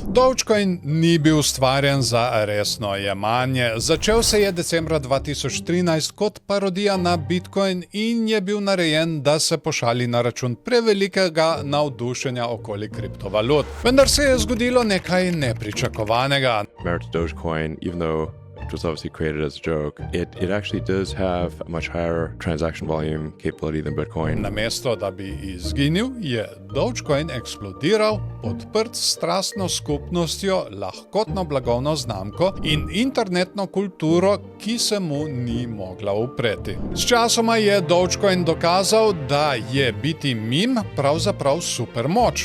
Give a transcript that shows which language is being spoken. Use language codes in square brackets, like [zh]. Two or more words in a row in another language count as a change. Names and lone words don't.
[sl] Dogecoin ni bil ustvarjen za resno jemanje. Začel se je decembra 2013 kot parodija na Bitcoin in je bil narejen, da se pošali na račun prevelikega navdušenja okoli kriptovalut. Vendar se je zgodilo nekaj nepričakovanega. [en] Dogecoin, even though it was obviously created as a joke, it actually does have a much higher transaction volume capability than Bitcoin. [sl] Namesto da bi izginil, je Dogecoin eksplodiral, podprt s strastno skupnostjo, lahkotno blagovno znamko in internetno kulturo, ki se mu ni mogla upreti. S časoma je Dogecoin dokazal, da je biti mim pravzaprav supermoč.